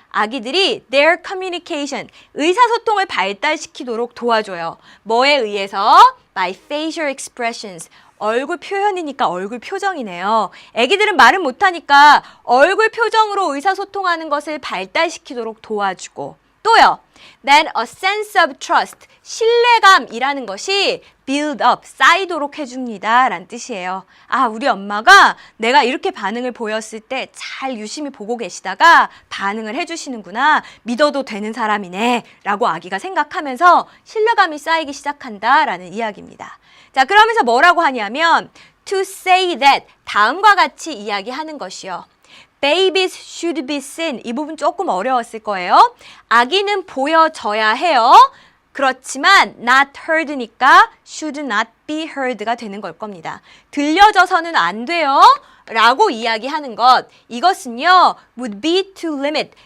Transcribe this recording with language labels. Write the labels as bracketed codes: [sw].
[ko] 아기들이 [en] their communication, [ko] 의사소통을 발달시키도록 도와줘요. 뭐에 의해서? [en] by facial expressions, [ko] 얼굴 표현이니까 얼굴 표정이네요. 아기들은 말은 못하니까 얼굴 표정으로 의사소통하는 것을 발달시키도록 도와주고 또요. [en] Then a sense of trust, [ko] 신뢰감이라는 것이 [en] build up, [ko] 쌓이도록 해줍니다 라는 뜻이에요. 아, 우리 엄마가 내가 이렇게 반응을 보였을 때 잘 유심히 보고 계시다가 반응을 해주시는구나, 믿어도 되는 사람이네 라고 아기가 생각하면서 신뢰감이 쌓이기 시작한다 라는 이야기입니다. 자, 그러면서 뭐라고 하냐면 [en] to say that, [ko] 다음과 같이 이야기하는 것이요. [en] Babies should be seen. [ko] 이 부분 조금 어려웠을 거예요. 아기는 보여져야 해요. 그렇지만 [en] not heard [ko] 니까 [en] should not be heard [ko] 가 되는 걸 겁니다. 들려져서는 안 돼요. 라고 이야기하는 것. 이것은요, [en] would be to limit.